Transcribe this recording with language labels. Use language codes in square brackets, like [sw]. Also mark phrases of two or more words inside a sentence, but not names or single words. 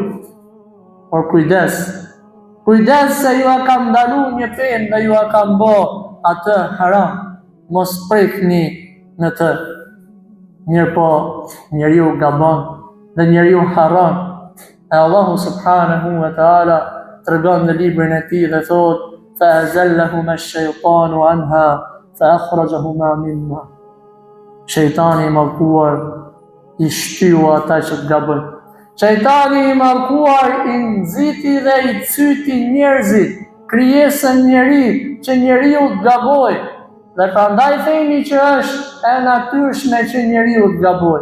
[sq] Por kujdes se ju a kam ndalu një penë dhe ju a kam bo atë haram, mos prekni në të. Mirë po, njeriu gabon dhe njeriu harron. E Allahu [ar] سبحانه وتعالى [sq] tregon në librin e tij dhe thot: [ar] فَأَزَلَّهُمَا الشَّيْطَانُ عَنْهَا فَأَخْرَجَهُمَا مِنْهَا. [sq] Shejtani i mallkuar i shtyu ata që të gabojnë. Shejtani i mallkuar i nxiti dhe i cyti njerëzit, krijesën njeri, që njeriu të gabojë. Dhe prandaj themi që është e natyrshme që njeriu të gabojë.